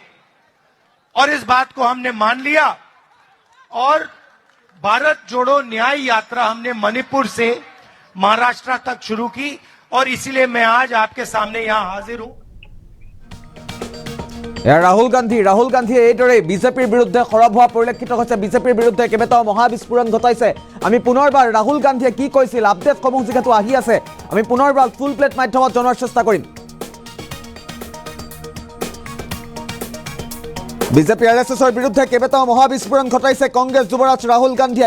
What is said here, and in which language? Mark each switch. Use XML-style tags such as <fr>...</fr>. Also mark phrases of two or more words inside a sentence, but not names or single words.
<hi>और इस बात को हमने मान लिया और भारत जोड़ो न्याय यात्रा हमने मणिपुर से महाराष्ट्र तक शुरू की। और इसीलिए मैं आज आपके सामने यहां हाजिर हूं।</hi> <as>राहुल गांधीয়ে এইদৰে বিজেপিৰ বিৰুদ্ধে সৰব হোৱা পৰিলক্ষিত হৈছে। বিজেপিৰ বিৰুদ্ধে কেইবাটাও মহাবিস্ফোৰণ ঘটাইছে। আমি পুনৰবাৰ ৰাহুল গান্ধীয়ে কি কৈছিল, আপডেটসমূহ যিহেতু আহি আছে, আমি পুনৰবাৰ ফুল প্লেট মাধ্যমত জনোৱাৰ চেষ্টা কৰিম। বিজেপি আৰএছএছৰ বিৰুদ্ধে কেইবাটাও মহাবিস্ফোৰণ ঘটাইছে কংগ্ৰেছ যুৱৰাজ ৰাহুল গান্ধীয়ে।</as>